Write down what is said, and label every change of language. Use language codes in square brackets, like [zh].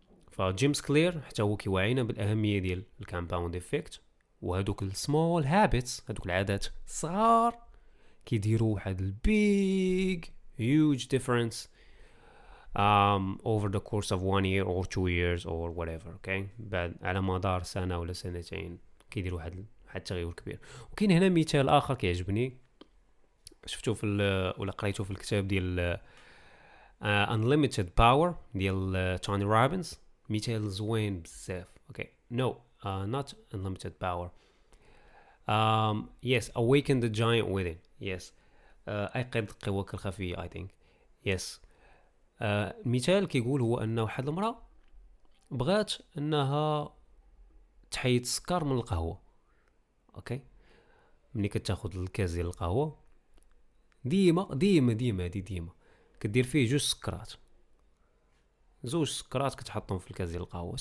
[ar] فجيمس كلير حتى هو كيوعينا بالاهميه ديال الكامباوند افكت، وهذوك السمول هابيتس، هذوك العادات الصغار كيديروا واحد البيج [en] huge difference over the course of 1 year or 2 years or whatever. [ar] okay, بعد على مدار سنه ولا سنتين كيديروا واحد التغير كبير. وكاين هنا مثال اخر كيعجبني، شفتو ولا قريتو في الكتاب ديال Unlimited Power ديال توني روبنز. مثال زوين بزاف. [en] Okay no not Unlimited Power. yes, Awaken the Giant Within. [ar] yes, أيقظ قواك الخفية. [en] I think yes. [ar] المثال كيقول هو أن واحد المرأة بغات أنها تحيد السكر من القهوة. اوكي، ملي كتاخد الكاس ديال القهوة ديما كدير فيه 2 سكرات، 2 سكرات كتحطهم في الكاس ديال القهوه.